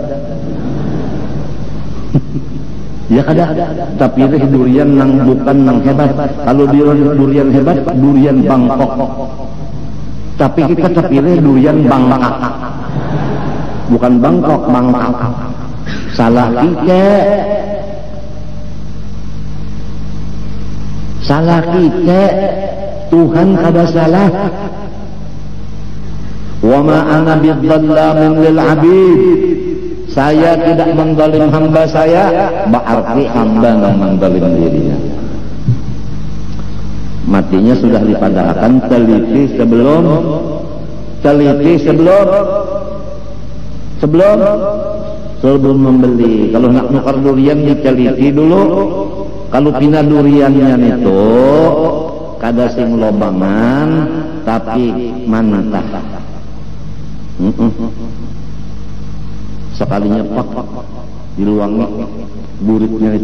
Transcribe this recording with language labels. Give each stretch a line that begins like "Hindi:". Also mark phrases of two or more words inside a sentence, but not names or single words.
Banjar: ya kada tapi durian nang bukan nang hebat kalau durian hebat durian Bangkok tapi kita terpilih durian Bangkak bukan Bangkok Bangkak salah
Indonesian: kita Tuhan kada salah
Arabic: وما أنا بظلام للعبيد
Indonesian: saya tidak menzalim hamba saya berarti hamba yang menzalim dirinya
Banjar: matinya sudah dipadahkan teliti sebelum membeli kalau nak nukar durian diteliti dulu kalau pina duriannya itu kada sing lobangan tapi mantap Sekalinya pak diluangi buritnya itu.